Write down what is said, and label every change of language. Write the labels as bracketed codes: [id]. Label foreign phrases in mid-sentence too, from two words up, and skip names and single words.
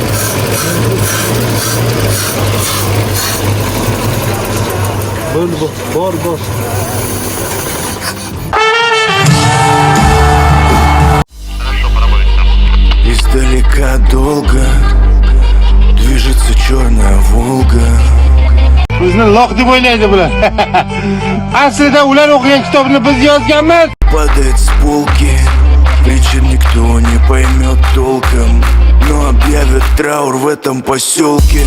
[uz] Böyle bor. [ru] Издалека долго движется черная Волга. [uz] Bizni loq deb o'ylaydi bular. Aslida ular o'qigan kitobni biz yozganmiz. [ru] Падает с полки, причин никто не поймет толком, но объявят траур в этом поселке.